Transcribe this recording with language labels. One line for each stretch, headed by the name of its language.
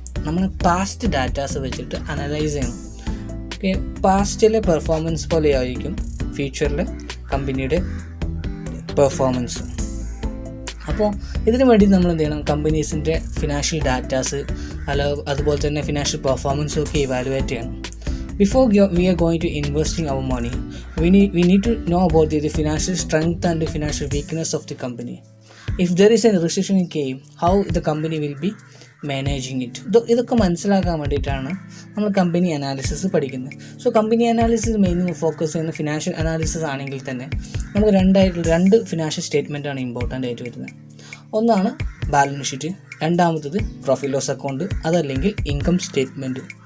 Malayalam: നമ്മൾ past datas വെച്ചിട്ട് analyse ചെയ്യണം. ഓക്കെ, പാസ്റ്റിലെ പെർഫോമൻസ് പോലെ ആയിരിക്കും ഫ്യൂച്ചറിലെ കമ്പനിയുടെ പെർഫോമൻസ്. അപ്പോൾ ഇതിനു വേണ്ടി നമ്മൾ എന്ത് ചെയ്യണം? കമ്പനീസിൻ്റെ ഫിനാൻഷ്യൽ ഡാറ്റാസ് അതുപോലെ തന്നെ ഫിനാൻഷ്യൽ പെർഫോമൻസും ഒക്കെ ഇവാലുവേറ്റ് ചെയ്യണം.
English: Before we are going to investing our money, we need to know about the financial strength and the financial weakness of the company. If there is a recession came, how the company will be managing it.
Malayalam: ഇതൊക്കെ മനസ്സിലാക്കാൻ വേണ്ടിയിട്ടാണ് നമ്മൾ company analysis പഠിക്കുന്നത്. So company analysis mainly focus ചെയ്യുന്ന financial analysis ആണെങ്കിൽ തന്നെ നമുക്ക് 2 financial സ്റ്റേറ്റ്മെൻറ്റാണ് important ആയിട്ട് വരുന്നത്. ഒന്നാണ് ബാലൻസ് ഷീറ്റ്, രണ്ടാമത്തത് പ്രോഫിറ്റ് ലോസ് അക്കൗണ്ട്, അതല്ലെങ്കിൽ ഇൻകം സ്റ്റേറ്റ്മെൻറ്റ്.